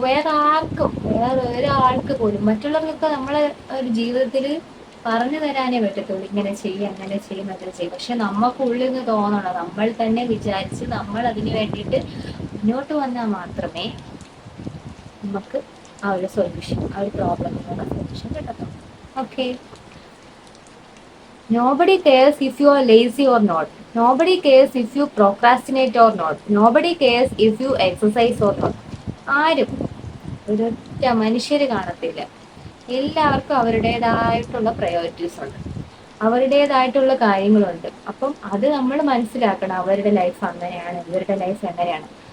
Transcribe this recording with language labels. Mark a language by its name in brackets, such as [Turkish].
[Malayalam] വേറെ ഒരാൾക്ക് പോലും, മറ്റുള്ളവർക്കൊക്കെ നമ്മളെ ഒരു ജീവിതത്തിൽ പറഞ്ഞു തരാനേ പറ്റത്തുള്ളൂ. ഇങ്ങനെ ചെയ്യും, അങ്ങനെ ചെയ്യും, അങ്ങനെ ചെയ്യും. പക്ഷെ നമുക്ക് ഉള്ളിൽ നിന്ന് തോന്നണം, നമ്മൾ തന്നെ വിചാരിച്ച് നമ്മൾ അതിന് വേണ്ടിയിട്ട് മുന്നോട്ട് വന്നാൽ മാത്രമേ നമുക്ക് ആ ഒരു സൊല്യൂഷൻ, ആ ഒരു പ്രോബ്ലത്തിനുള്ള സൊല്യൂഷൻ കിട്ടത്തുള്ളൂ. Okay. [English] Nobody cares if you are lazy or not. Nobody cares if you procrastinate or not. Nobody cares if you exercise or not. [Malayalam] ആരും ഒരൊറ്റ മനുഷ്യര് കാണത്തില്ല. എല്ലാവർക്കും അവരുടേതായിട്ടുള്ള പ്രയോറിറ്റീസ് ഉണ്ട്, അവരുടേതായിട്ടുള്ള കാര്യങ്ങളുണ്ട്. അപ്പം അത് നമ്മൾ മനസ്സിലാക്കണം. അവരുടെ ലൈഫ് അങ്ങനെയാണ്, ഇവരുടെ ലൈഫ് എങ്ങനെയാണ്.